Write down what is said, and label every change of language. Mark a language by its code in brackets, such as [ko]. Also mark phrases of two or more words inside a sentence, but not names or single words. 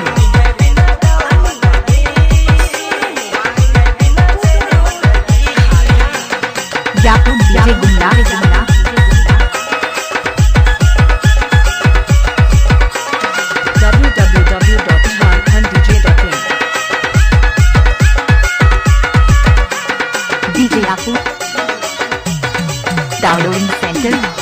[hi] याकूब डीजे गुमला www.harkhandj.in DJ याकूब [en] Downloading Center